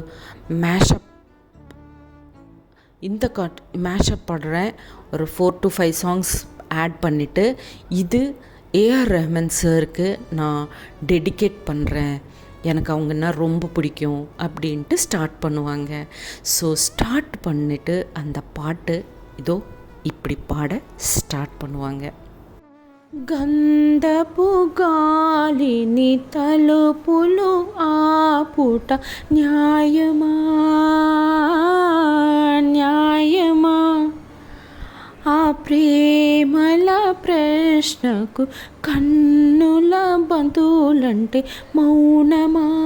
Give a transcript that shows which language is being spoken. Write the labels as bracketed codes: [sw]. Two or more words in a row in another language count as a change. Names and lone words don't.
[ta] மேஷப் பாடுறேன், ஒரு 4 to 5 [en] songs add [ta] பண்ணிவிட்டு இது ஏஆர் ரஹ்மான் சாருக்கு நான் டெடிகேட் பண்ணுறேன், எனக்கு அவங்கன்னா ரொம்ப பிடிக்கும் அப்படின்ட்டு ஸ்டார்ட் பண்ணுவாங்க. [en] so start [ta] பண்ணிவிட்டு அந்த பாட்டு இதோ இப்படி பாட ஸ்டார்ட் பண்ணுவாங்க. [te] గంధపు గాలిని తలుపులు ఆపుట న్యాయమా న్యాయమా, ఆ ప్రేమల ప్రశ్నకు కన్నుల బంతులంటే మౌనమా